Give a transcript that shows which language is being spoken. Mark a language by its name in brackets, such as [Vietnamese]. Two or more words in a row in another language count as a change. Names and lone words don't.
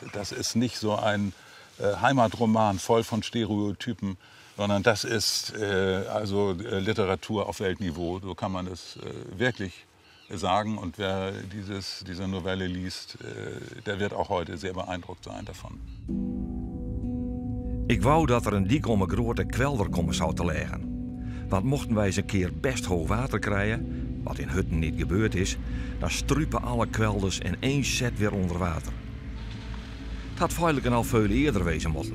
[German] Das ist nicht so ein Heimatroman voll von Stereotypen, sondern das ist also Literatur auf Weltniveau. So kann man es wirklich sagen. Und wer diese Novelle liest, der wird auch heute sehr beeindruckt sein davon. [Dutch] Ik wou dat er een dik om een grote kwelder komen zou te liggen. Want mochten wij eens een keer best hoog water krijgen, wat in Hutten niet gebeurd is, dan struipen alle kwelders in één set weer onder water. Het had feitelijk al veel eerder wezen moeten.